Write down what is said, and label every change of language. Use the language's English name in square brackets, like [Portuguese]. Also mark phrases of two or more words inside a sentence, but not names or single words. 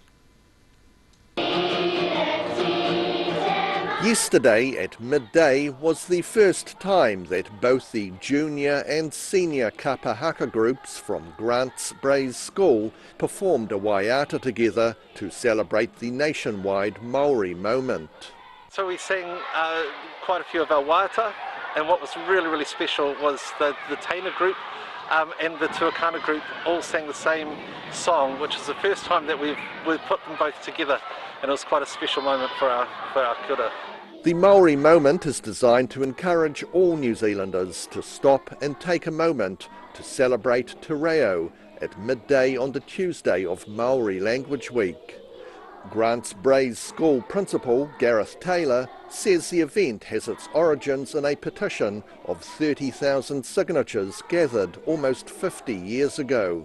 [English] Yesterday at midday was the first time that both the junior and senior kapahaka groups from Grants Braes School performed a waiata together to celebrate the nationwide Māori moment. So we sang quite a few of our waiata, and what was really special was the Taina group and the Tuakana group all sang the same song, which is the first time that we've put them both together, and it was quite a special moment for our [Māori] kia ora. [English] The Māori moment is designed to encourage all New Zealanders to stop and take a moment to celebrate Te Reo at midday on the Tuesday of Māori Language Week. Grants Braes School Principal Gareth Taylor says the event has its origins in a petition of 30,000 signatures gathered almost 50 years ago.